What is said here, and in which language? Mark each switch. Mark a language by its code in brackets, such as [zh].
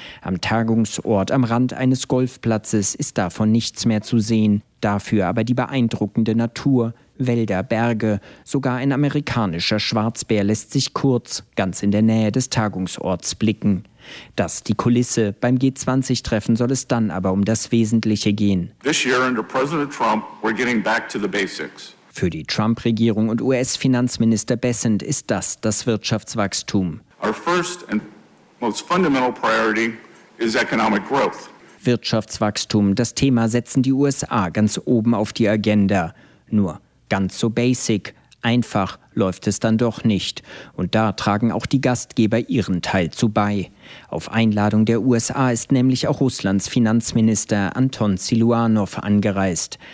[de] Am Tagungsort am Rand eines Golfplatzes ist davon nichts mehr zu sehen, dafür aber die beeindruckende Natur. Wälder, Berge, sogar ein amerikanischer Schwarzbär lässt sich kurz ganz in der Nähe des Tagungsorts blicken. Das die Kulisse. Beim G20-Treffen soll es dann aber um das Wesentliche gehen. [en] This year under President Trump, we're getting back to the basics. [de] Für die Trump-Regierung und US-Finanzminister Bessent ist das Wirtschaftswachstum. [en] Our first and most fundamental priority is economic growth. [de] Wirtschaftswachstum, das Thema setzen die USA ganz oben auf die Agenda. Nur ganz so basic, einfach läuft es dann doch nicht. Und da tragen auch die Gastgeber ihren Teil zu bei. Auf Einladung der USA ist nämlich auch Russlands Finanzminister Anton Siluanov angereist.